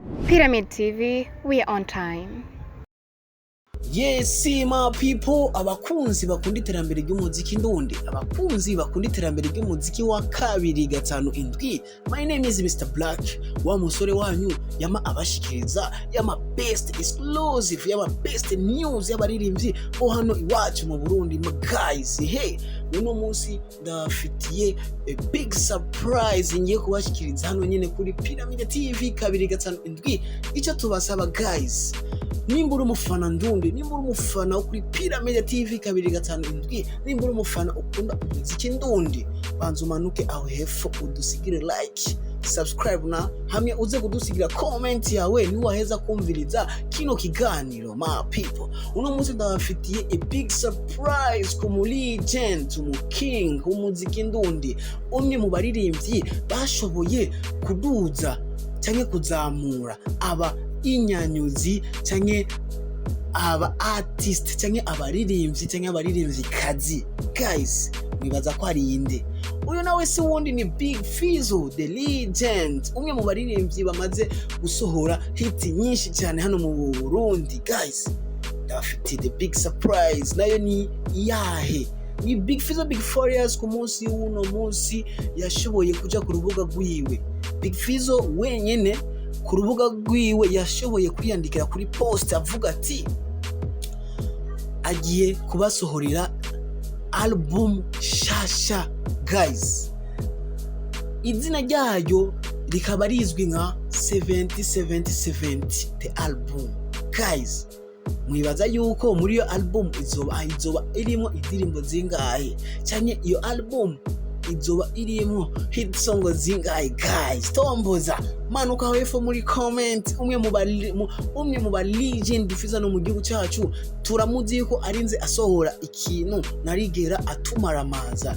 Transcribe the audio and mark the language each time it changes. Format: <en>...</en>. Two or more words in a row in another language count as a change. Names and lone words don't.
<en>Pyramid TV, we are on time. Yes, my people,</en> <rn>abakunzi bakunda iterambere ry'umuziki ndundi, abakunzi bakunda iterambere ry'umuziki wa kabiri gatanu indwi.</rn> <en>My name is Mr. Black,</en> <rn>wa musore wanyu yama abashikiriza yama</rn> <en>best exclusive,</en> <rn>yama</rn> <en>best news</en> <rn>y'abaririmbyi bo hano iwacu mu Burundi.</rn> <en>My guys, hey,</en> <rn>uno munsi ndafitiye</rn> <en>a big surprise</en> <rn>ngiye kubashikiriza hano nyene kuri Pyramid TV kabiri gatanu indwi. Icyo tubasaba guys, nimba uri umufana ndundi, nimba uri umufana wo kuri Pyramid TV kabiri gatanu indwi, nimba uri umufana ukunda umuziki ndundi, banza umanuke aho hepfo udusigire</rn> <en>like, subscribe</en> <rn>na hamwe uze kudusigira comment yawe niwaheza kumviriza kino kiganiro.</rn> <en>My people,</en> <rn>uno munsi ndabafitiye</rn> <en>a big surprise</en> <rn>ku mu legend, mu king umuziki ndundi, umwe mu baririmbyi bashoboye kuduza cyangwa kuzamura aba inyanyuzi cyangwa aba artist cyangwa abaririmbyi cyangwa abaririmbyi kazi. Guys, mwibaza ko ari inde? Uyu nawe si wundi ni Big Fizzo</rn> <en>the legend,</en> <rn>umwe mu baririmbyi bamaze gusohora hit nyinshi cyane hano mu Burundi. Guys, ndafite</rn> <en>the big surprise,</en> <rn>nayo ni yahe? Ni Big Fizzo Big Furious ku munsi w'uno munsi yashoboye kuja ku rubuga rwiwe. Big Fizzo wenyene ku rubuga rwiwe yashoboye kwiyandikira kuri post avuga ati agiye kubasohorera album shasha. Guys, izina ryayo rikaba rizwi nka 70</rn> <en>the album.</en> <rn>Guys, mwibaza yuko muri iyo album izoba irimo indirimbo zingahe, cyane iyo album izoba irimo</rn> <en>hit song</en> <rn>zingahe? Guys, tomboza manuka hepfo muri comment. umwe mu ba legend Fizzo no mu gihugu cyacu turamuzi yuko arinze asohora ikintu narigera atumaramaza.</rn>